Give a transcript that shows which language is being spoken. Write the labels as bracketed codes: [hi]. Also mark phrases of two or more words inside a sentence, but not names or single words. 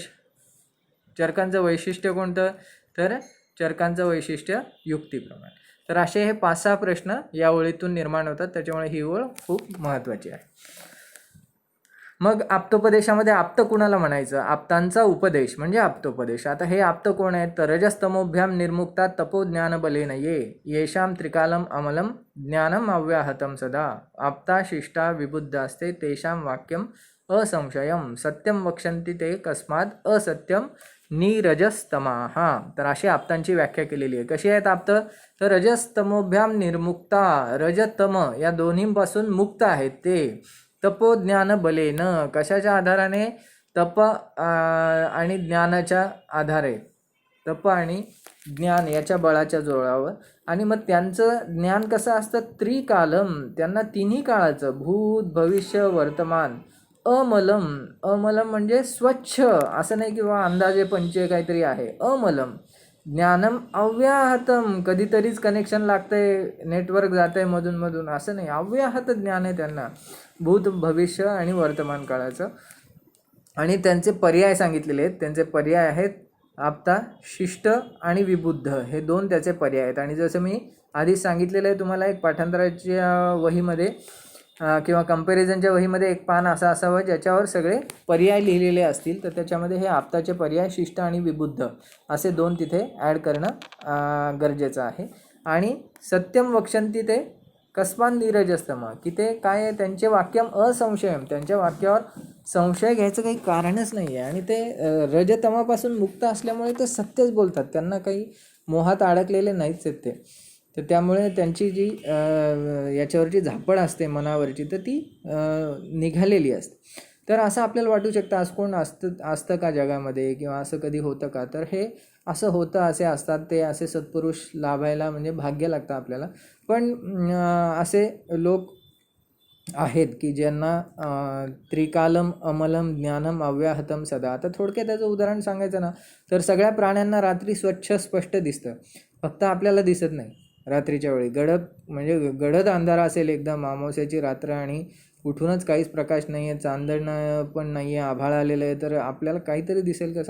[mr] चरकांचं वैशिष्ट्य कोणतं? तर चरकांचं वैशिष्ट्य युक्ती प्रमाण. तर असे हे 5-6 प्रश्न या ओळीतून निर्माण होतात, त्याच्यामुळे ही ओळ खूप महत्त्वाची आहे. मग आप्तोपदेशामध्ये आप्त कुणाला म्हणायचं? आप्तांचा उपदेश म्हणजे आप्तोपदेश. आता हे आप्त कोण आहेत? [sa] तर रजस्तमोभ्याम निर्मुक्ता तपो ज्ञानबलेन ये येषाम त्रिकालम अमलम ज्ञानम अव्याहतम सदा आप्ता शिष्टा विबुद्धास्ते तेषां वाक्यम असंशयम सत्यम वक्षन्ति ते कस्मात् असत्यम निरजस्तमाहा. [mr] तर अशी आप्तांची व्याख्या केलेली आहे. कशी आहेत आप्त? तर [sa] रजस्तमोभ्याम निर्मुक्ता, [mr] रजतम या दोन्हींपासून मुक्त आहेत ते. [sa] तपो ज्ञान बलेन, [mr] कशाच्या आधाराने? तप आणि ज्ञानाच्या आधारे, तप आणि ज्ञान याच्या बळाच्या जोरावर. आणि मग त्यांचं ज्ञान कसं असतं? त्रिकालम, त्यांना तिन्ही काळाचं, भूत भविष्य वर्तमान. अमलम, अमलम म्हणजे स्वच्छ, असं नाही किंवा अंदाजे पंचे काहीतरी आहे. अमलम. [sa] ज्ञानम अव्याहतम, [mr] कधीतरीच कनेक्शन लागतंय, नेटवर्क जातंय मधून, असं नाही, अव्याहत ज्ञान आहे त्यांना, भूत भविष्य आणि वर्तमान काळाचं. आणि त्यांचे पर्याय सांगितलेले आहेत. त्यांचे पर्याय आहेत आप्ता, शिष्ट आणि विबुद्ध, हे 2 त्याचे पर्याय आहेत. आणि जसं मी आधीच सांगितलेलं आहे तुम्हाला, एक पाठांतराच्या वहीमध्ये किंवा कंपॅरिझनच्या वहीमध्ये एक पान असं असावं ज्याच्यावर सगळे पर्याय लिहिलेले असतील. तर त्याच्यामध्ये हे आप्ताचे पर्याय शिष्ट आणि विबुद्ध असे 2 तिथे ॲड करणं गरजेचं आहे. [sa] आणि सत्यम वक्षन्ति ते कस्मात् निरजस्तमा, [mr] की ते काय आहे? त्यांचे [sa] वाक्यम असंशयम, [mr] त्यांच्या वाक्यावर संशय घ्यायचं काही कारणच नाही आहे. आणि ते रजतमापासून मुक्त असल्यामुळे ते सत्यच बोलतात, त्यांना काही मोहात अडकलेले नाहीच आहेत ते. तर त्यामुळे त्यांची जी याच्यावरची झापड असते मनावरची, तर ती निघालेली असते. तर असं आपल्याला वाटू शकतं आज कोण असतं का जगामध्ये, किंवा असं कधी होतं का? तर हे असं होतं, असे असतात ते, असे सत्पुरुष लाभायला म्हणजे भाग्य लागतं आपल्याला. पण असे लोक आहेत की ज्यांना [sa] त्रिकालम अमलम ज्ञानम अव्याहतम सदा. [mr] आता थोडक्यात त्याचं उदाहरण सांगायचं ना, तर सगळ्या प्राण्यांना रात्री स्वच्छ स्पष्ट दिसतं, फक्त आपल्याला दिसत नाही. रात्रीच्या वेळी गडद अंधारा असेल एकदम, अमावस्याची रात्र, आणि कुठूनच काहीच प्रकाश नाही आहे, चांदणं पण नाही आहे, आभाळ आलेलं आहे, तर आपल्याला काहीतरी दिसेल का?